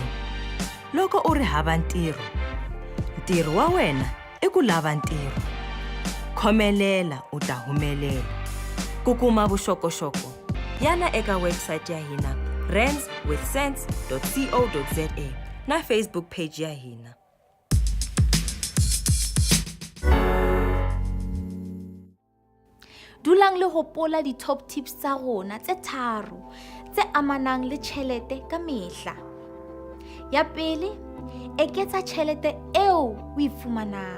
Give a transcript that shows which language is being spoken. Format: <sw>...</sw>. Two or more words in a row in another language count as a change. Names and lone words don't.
<ts>Loko u ri hava ntirho, ntirho wa wena I ku lava ntirho. Khomelela u ta humelela. Ku kuma vuxokoxoko, yana eka website ya hina randswithsense.co.za na Facebook page ya hina.</ts> <st>Dulang le hopola di-</st> <en>top tips</en> <st>tsa rona tse tharo tse amanang le tjhelete ka mehla. Ya pele, eketsa tjhelete eo o e fumanang.</st>